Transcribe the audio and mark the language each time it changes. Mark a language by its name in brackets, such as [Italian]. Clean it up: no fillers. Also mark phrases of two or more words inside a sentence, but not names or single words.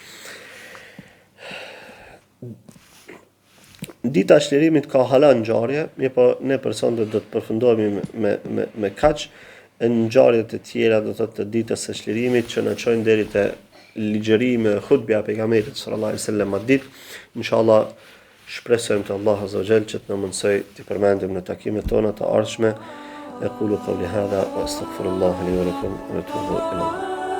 [Albanian] Dita e shlirimit ka hala ngjarje, po ne personat do të përfundohemi me kaq ngjarjet e tjera, do thotë të ditës së shlirimit që na çojnë deri te ligjërimi e hutbja e pejgamberit [Arabic] صلى الله عليه وسلم [Albanian] atë ditë. Inshallah shpresojmë te Allahu [Arabic] عز وجل [Albanian] që të na mundsoj të përmendim në takimet tona të ardhshme. [Arabic] أقول قولي هذا وأستغفر الله لي ولكم وأتوب إليه.